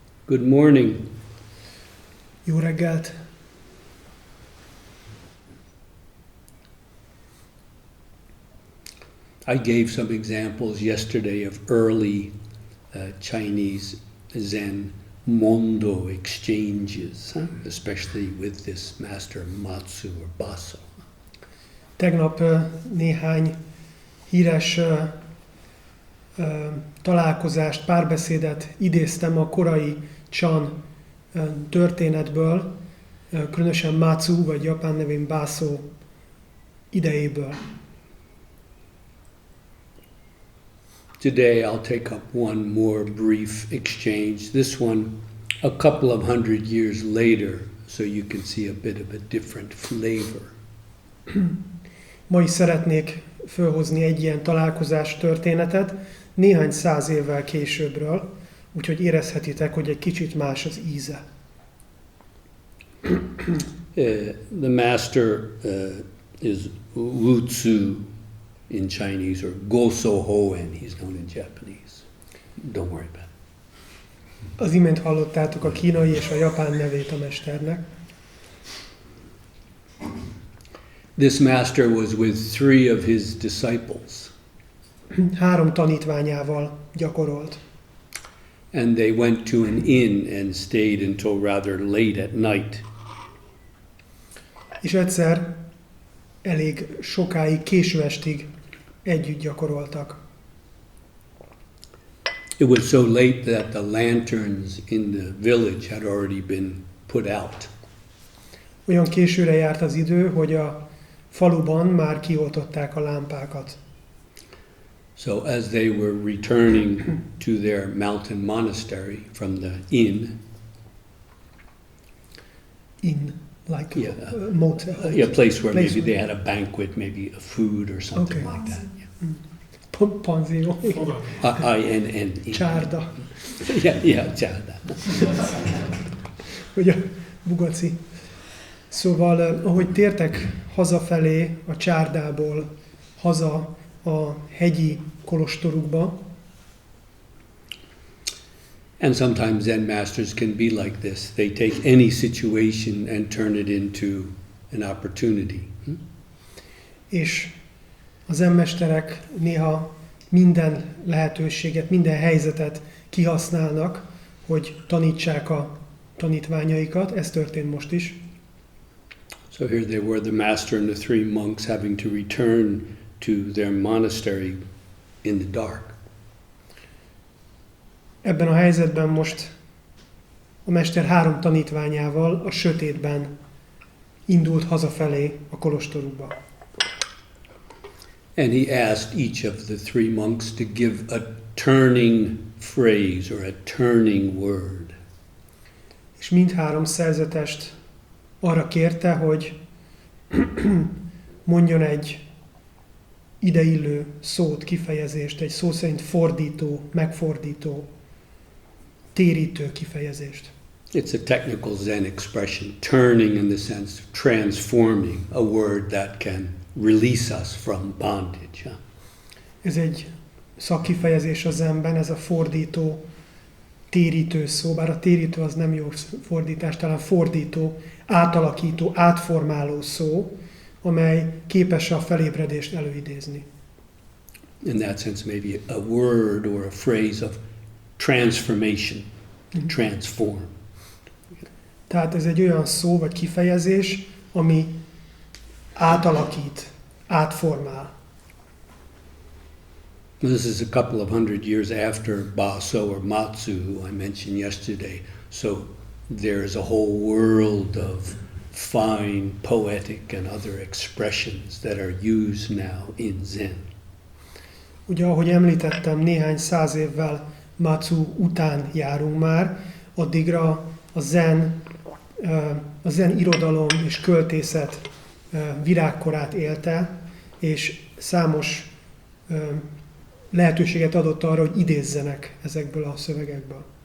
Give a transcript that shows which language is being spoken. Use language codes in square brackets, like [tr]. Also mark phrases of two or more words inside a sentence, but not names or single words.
[en] Good morning. [hu] Jó reggelt! [en] I gave some examples yesterday of early Chinese Zen Mondo exchanges, especially with this master Matsu or Baso. [hu] Tegnap néhány híres találkozást, párbeszédet idéztem a korai Chan történetből, különösen Matsu, vagy japán nevén Baso idejéből. [en] Today I'll take up one more brief exchange, this one a couple of hundred years later, so you can see a bit of a different flavor. [hu] Ma is szeretnék fölhozni egy ilyen találkozás történetet, néhány száz évvel későbbről, úgyhogy érezhetitek, hogy egy kicsit más az íze. [en] The master is Wu Tzu in Chinese, or Goso Hoen, he's known in Japanese. Don't worry about it. [hu] Az imént hallottátok a kínai és a japán nevét a mesternek. [en] This master was with 3 of his disciples. [hu] 3 tanítványával gyakorolt. [en] And they went to an inn and stayed until rather late at night. [hu] És egyszer elég sokáig, késő estig együtt gyakoroltak. [en] It was so late that the lanterns in the village had already been put out. [hu] Olyan későre járt az idő, hogy a faluban már kioltották a lámpákat. [en] So as they were returning to their mountain monastery from the inn, Like a motel. a place where maybe they had a banquet, maybe a food or something like that. [hu] Panzió. [en] And [hu] Csárda. [en] yeah, [hu] csárda. Ugye, bugaci. Szóval, ahogy tértek hazafelé a csárdából, haza a hegyi kolostorukba, [en] And sometimes Zen masters can be like this. They take any situation and turn it into an opportunity. [hu] És a zenmesterek néha minden lehetőséget, minden helyzetet kihasználnak, hogy tanítsák a tanítványaikat. Ez történt most is. [en] So here they were, the master and the 3 monks having to return to their monastery in the dark. [hu] Ebben a helyzetben most a mester 3 tanítványával a sötétben indult hazafelé a kolostorukba. [en] And he asked each of the 3 monks to give a turning phrase or a turning word. [hu] És mindhárom szerzetest arra kérte, hogy mondjon egy ideillő szót, kifejezést, egy szó szerint fordító, megfordító, térítő kifejezést. [en] It's a technical Zen expression, turning in the sense of transforming, a word that can release us from bondage. [hu] Ez egy szakkifejezés a zenben, ez a fordító, térítő szó, bár a térítő az nem jó fordítás, talán fordító, átalakító, átformáló szó, amely képes a felébredést előidézni. [en] In that sense, maybe a word or a phrase of transformation, transform. [hu] Tehát ez egy olyan szó vagy kifejezés, ami átalakít, átformál. [en] This is a couple of hundred years after Baso or Matsu, who I mentioned yesterday. So there's a whole world of fine poetic and other expressions that are used now in Zen. [hu] Ugye, ahogy említettem, néhány száz évvel Matsu után járunk már, addigra a zen irodalom és költészet virágkorát élte, és számos lehetőséget adott arra, hogy idézzenek ezekből a szövegekből.